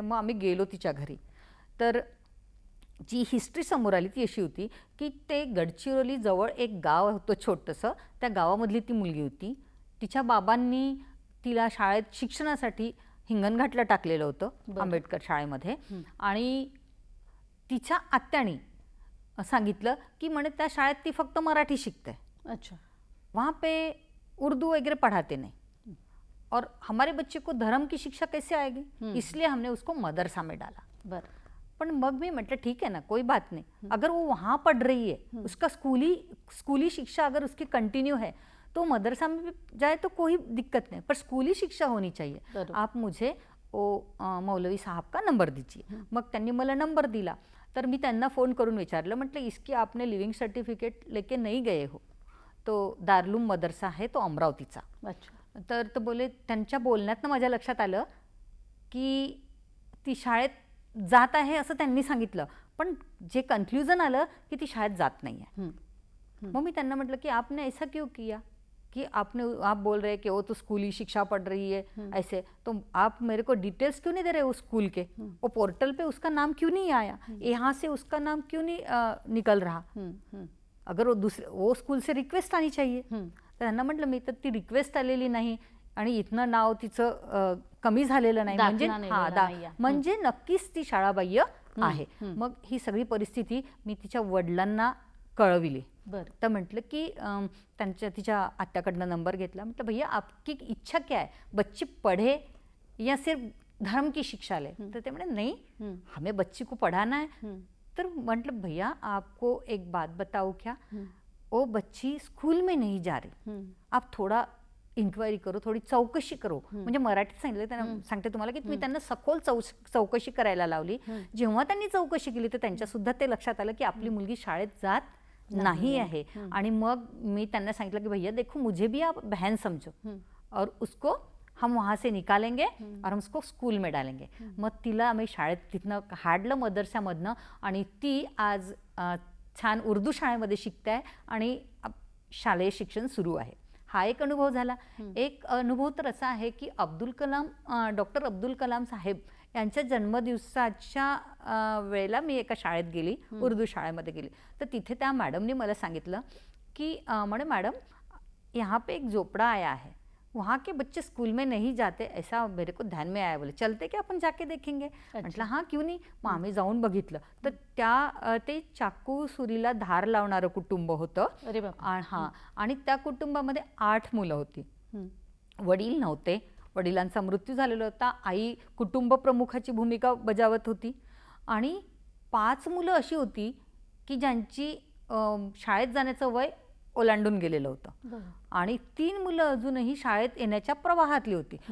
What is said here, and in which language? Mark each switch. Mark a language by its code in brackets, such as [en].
[mr] मग आम्ही गेलो तिच्या घरी. तर जी हिस्ट्री समोर आली ती अशी होती की ते गडचिरोली जवळ एक गाव होतं छोटंसं, त्या गावामधली ती मुलगी होती. तिच्या बाबांनी तिला शाळेत शिक्षणासाठी हिंगणघाटला टाकलेलं होतं आंबेडकर शाळेमध्ये. आणि तिच्या आत्याने सांगितलं की म्हणे त्या शाळेत ती फक्त मराठी शिकते. [hi] अच्छा, वहाँ पे उर्दू वगैरह पढ़ाते नहीं और हमारे बच्चे को धर्म की शिक्षा कैसे आएगी, इसलिए हमने उसको मदरसा में डाला. [mr] पण मग मी म्हटलं [hi] ठीक है ना, कोई बात नहीं, अगर वो वहाँ पढ़ रही है, उसका स्कूली शिक्षा अगर उसकी कंटिन्यू है तो मदरसा में जाए तो कोई दिक्कत नहीं, पर स्कूली शिक्षा होनी चाहिए. आप मुझे मौलवी साहब का नंबर दीजिए. [mr] मग त्यांनी मला नंबर दिला. तर मी त्यांना फोन करून विचारलं, म्हटलं [hi] इसकी आपने लिव्हिंग सर्टिफिकेट लेके नहीं गए हो, [mr] तो दारुल मदरसा आहे तो अमरावतीचा. तर तो बोले, त्यांच्या बोलण्यातनं माझ्या लक्षात आलं की ती शाळेत जात आहे असं त्यांनी सांगितलं, पण जे कन्फ्युजन आलं की ती शाळेत जात नाही आहे. मग मी त्यांना म्हटलं की [hi] आपने ऐसा क्यों किया कि आप बोल रहे हैं कि वो तो स्कूली शिक्षा पढ़ रही है ऐसे, तो आप मेरे को डिटेल्स क्यों नहीं दे रहे उस स्कूल के, वो पोर्टल पे उसका नाम क्यों नहीं आया, यहाँ से उसका नाम क्यों नहीं निकल रहा, अगर वो स्कूल से रिक्वेस्ट आनी चाहिए. [mr] तर त्यांना म्हटलं मी तर ती रिक्वेस्ट आलेली नाही आणि इथनं नाव तिचं कमी झालेलं नाही, म्हणजे नक्कीच ती शाळाबाह्य आहे. मग ही सगळी परिस्थिती मी तिच्या वडिलांना कळविली. तर म्हटलं की तिच्या आत्याकडनं नंबर घेतला. म्हटलं [hi] भैया आपकी इच्छा क्या है, बच्ची पढ़े या सिर्फ धर्म की शिक्षा ले. [mr] तर ते म्हणे [hi] नहीं, हमें बच्ची को पढ़ाना है. [mr] तर म्हटलं [hi] भैया आपको एक बात बताओ क्या, वो बच्ची स्कूल में नहीं जा रही, आप थोड़ा इन्क्वायरी करो, [mr] थोडी चौकशी करो. म्हणजे मराठीत सांगितलं त्यांना, सांगते तुम्हाला की मी त्यांना सखोल चौकशी करायला लावली. जेव्हा त्यांनी चौकशी केली तर त्यांच्या सुद्धा ते लक्षात आलं की आपली मुलगी शाळेत जात [hi] नहीं है. [mr] आणि मग मी त्यांना सांगितलं की [hi] भैया देखो मुझे भी आप बहन समझो और उसको हम वहाँ से निकालेंगे और हम उसको स्कूल में डालेंगे. [mr] मग तिला आम्ही शाळेत तिथनं काढलं मदरशामधनं आणि ती आज छान उर्दू शाळेमध्ये शिकते आहे आणि शालेय शिक्षण सुरू आहे. हा एक अनुभव झाला. एक अनुभव तर असा आहे की डॉक्टर अब्दुल कलाम साहेब यांच्या जन्मदिवसाच्या वेळेला मी एका शाळेत गेली, उर्दू शाळेमध्ये गेली. तर तिथे त्या मॅडमने मला सांगितलं की [hi] मैडम यहाँ पे एक झोपड़ा आया है, वहाँ के बच्चे स्कूल में नहीं जाते, ऐसा मेरे को ध्यान में आया. बोले चलते क्या आपण जाके देखेंगे. [mr] म्हटलं हां क्यों नाही. मग आम्ही जाऊन बघितलं तर ते चाकू सुरीला धार लावणारं कुटुंब होतं. अरे बाबा. हां, आणि त्या कुटुंबामध्ये 8 मुलं होती. वडील नव्हते, वडिलांचा मृत्यू झालेला होता. आई कुटुंब प्रमुखाची भूमिका बजावत होती आणि 5 मुलं अशी होती की ज्यांची शाळेत जाण्याचं वय ओलांडून गेलेलं होतं आणि 3 मुलं अजूनही शाळेत येण्याच्या प्रवाहातली होती.